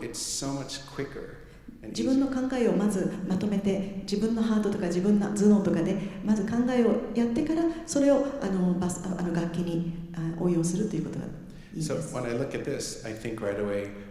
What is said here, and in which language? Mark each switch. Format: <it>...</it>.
<en>It's so much quicker.</en> <ja>自分の考えをまずまとめて、自分のハートとか自分の頭脳とかでまず考えをやってから、それを楽器に応用するということがいいです。</ja> <en>So when I look at this, I think right away.</en>